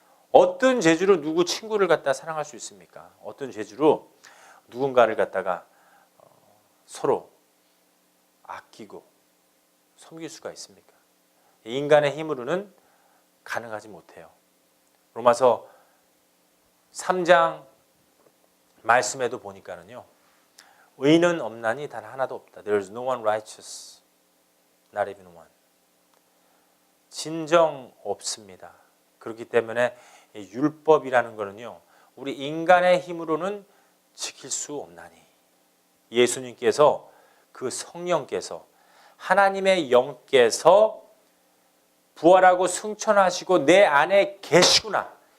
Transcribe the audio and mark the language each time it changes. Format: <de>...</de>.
<ko>어떤 재주로 누구 친구를 갖다 사랑할 수 있습니까? 어떤 재주로 누군가를 갖다가 서로 아끼고 섬길 수가 있습니까? 인간의 힘으로는 가능하지 못해요. 로마서 3장 말씀에도 보니까는요. 의는 없나니 단 하나도 없다.</ko> <en>There is no one righteous, not even one.</en> <ko>진정 없습니다. 그렇기 때문에 율법이라는 거는요. 우리 인간의 힘으로는 지킬 수 없나니. 예수님께서 그 성령께서 하나님의 영께서 부활하고 승천하시고 내 안에 계시구나.</ko>